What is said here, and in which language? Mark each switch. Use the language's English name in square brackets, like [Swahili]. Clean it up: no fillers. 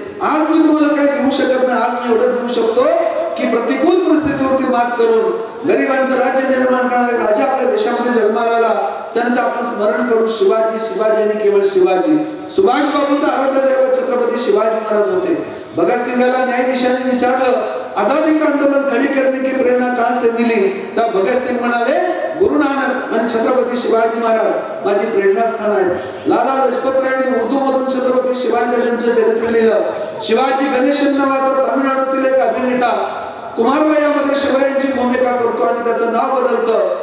[Marathi] आज मी तुम्हाला काही देऊ शकत नाही, आज मी एवढं देऊ शकतो की प्रतिकूल परिस्थितीवरती मात करून गरिबांचं राज्य निर्माण करणारे राजा आपल्या देशामध्ये जन्माला आला, त्यांचं आपण स्मरण करू. शिवाजी शिवाजी आणि केवळ शिवाजी. सुभाष बाबूंचा आराध्य दैवत छत्रपती शिवाजी महाराज होते. भगतसिंगाला न्यायाधीशांनी विचारलं, [Hindi] आजादी का आंदोलन खड़ी करने की प्रेरणा कहां से मिली? [Marathi] तब भगत सिंग म्हणाले, गुरु नानक आणि छत्रपती शिवाजी महाराज माझी प्रेरणास्थान आहे. लाला लजपत रायांनी उर्दू मधून छत्रपती शिवाजीराजांचं चरित्र लिहिलं. शिवाजी गणेशन नावाचा तामिळनाडूतील एक अभिनेता कुमारवयामध्ये शिवरायांची भूमिका करतो आणि त्याचं नाव बदलतं.